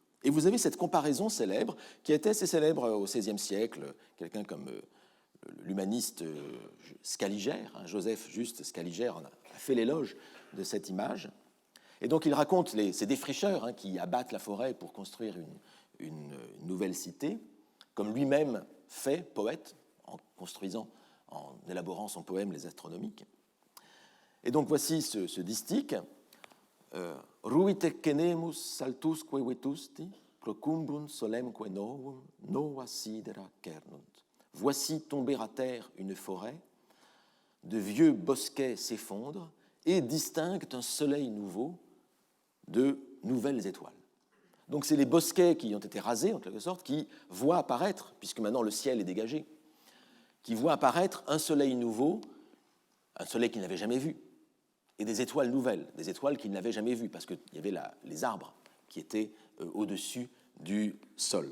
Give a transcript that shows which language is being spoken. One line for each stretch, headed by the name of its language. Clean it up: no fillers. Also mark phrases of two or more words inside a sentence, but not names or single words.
French: Et vous avez cette comparaison célèbre, qui était assez célèbre au XVIe siècle, quelqu'un comme l'humaniste Scaliger, Joseph Juste Scaliger a fait l'éloge de cette image. Et donc il raconte ces défricheurs qui abattent la forêt pour construire une nouvelle cité, comme lui-même fait, poète, en élaborant son poème Les Astronomiques. Et donc voici ce distique.
Latin: Ruite cenemus saltusque vetusti, procumbrunt solemque novum, nova sidera cernunt.
French: Voici tomber à terre une forêt, de vieux bosquets s'effondrent et distinguent un soleil nouveau de nouvelles étoiles. Donc c'est les bosquets qui ont été rasés, en quelque sorte, qui voient apparaître, puisque maintenant le ciel est dégagé, qui voient apparaître un soleil nouveau, un soleil qu'ils n'avaient jamais vu, et des étoiles nouvelles, des étoiles qu'ils n'avaient jamais vues, parce qu'il y avait les arbres qui étaient au-dessus du sol.